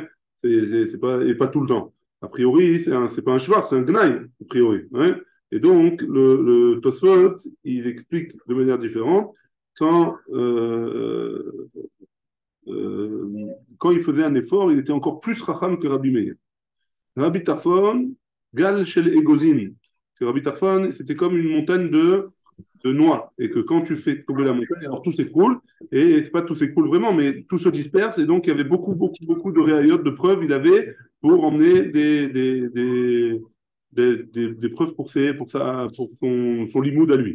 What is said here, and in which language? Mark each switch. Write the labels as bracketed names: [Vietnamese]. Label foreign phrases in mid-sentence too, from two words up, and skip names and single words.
[French] C'est pas, et pas tout le temps. A priori, c'est pas un cheval, c'est un gnaï, a priori. Ouais. Et donc, le Tosfot, il explique de manière différente quand, quand il faisait un effort, il était encore plus racham que Rabbi Meir. [Hebrew] Rabbi Tarfon, גל של אגוזין. [French] Rabbi Tarfon, c'était comme une montagne de noix. Et que quand tu fais tomber la montagne, alors tout s'écroule. Et c'est pas tout s'écroule vraiment, mais tout se disperse. Et donc, il y avait beaucoup de réayotes, de preuves. Il avait pour emmener des preuves pour son limoud à lui.